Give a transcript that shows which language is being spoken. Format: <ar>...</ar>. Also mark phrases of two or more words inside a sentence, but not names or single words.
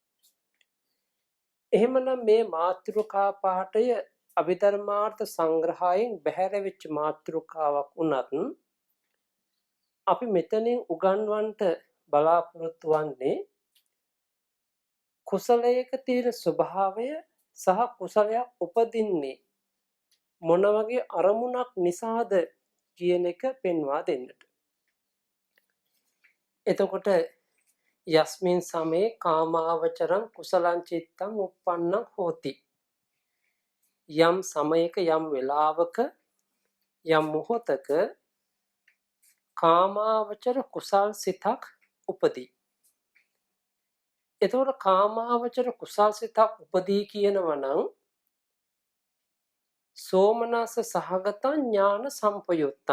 <si>එහෙමනම් මේ මාතෘකා පාඨය අභිධර්මාර්ථ සංග්‍රහයෙන් බැහැර වෙච්ච මාතෘකාවක් වුණත් අපි මෙතනින් උගන්වන්නට බලාපොරොත්තු වන්නේ කුසලයක තියෙන ස්වභාවය සහ කුසලයක් උපදින්නේ මොන වගේ අරමුණක් නිසාද කියන එක පෙන්වා දෙන්නට.</si> <pi>එතකොට යස්මින් සමේ කාමාවචරං කුසලං චිත්තං uppannං හෝති.</pi> <si>යම් සමයක යම් වෙලාවක යම් මොහොතක කාමාවචර කුසල් සිතක් උපදී. එතකොට කාමාවචර කුසල් සිතක් උපදී කියනවා නම්</si> <pi>සෝමනස්ස සහගත ඥාන සම්පයුත්තං.</pi>